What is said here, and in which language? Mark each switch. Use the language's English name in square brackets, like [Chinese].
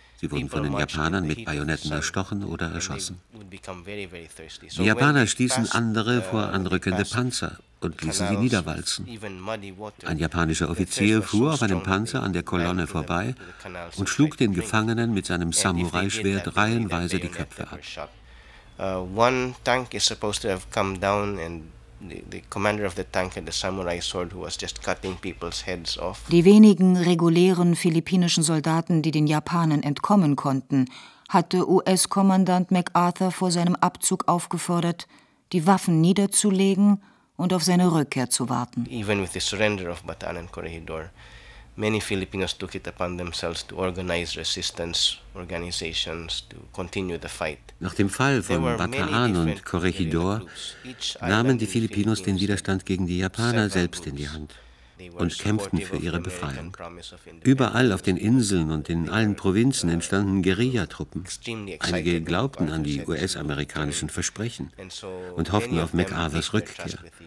[German] Sie wurden von den Japanern mit Bajonetten erstochen oder erschossen. Die Japaner stießen andere vor anrückende Panzer und ließen sie niederwalzen. Ein japanischer Offizier fuhr auf einem Panzer an der Kolonne vorbei und schlug den Gefangenen mit seinem Samurai-Schwert reihenweise die Köpfe ab. [English] One tank is supposed to have come down and the commander of the tank had a samurai sword who was just cutting people's heads off. [German] Die wenigen regulären philippinischen Soldaten, die den Japanern entkommen konnten, hatte US-Kommandant MacArthur vor seinem Abzug aufgefordert, die Waffen niederzulegen und auf seine Rückkehr zu warten. [English] Even with the surrender of Bataan and Corregidor, many Filipinos took it upon themselves to organize resistance organizations to continue the fight. [German] Nach dem Fall von Bataan und Corregidor nahmen die Filipinos den Widerstand gegen die Japaner selbst in die Hand und kämpften für ihre Befreiung. Überall auf den Inseln und in allen Provinzen entstanden Guerillatruppen. Einige glaubten an die US-amerikanischen Versprechen und hofften auf MacArthurs Rückkehr.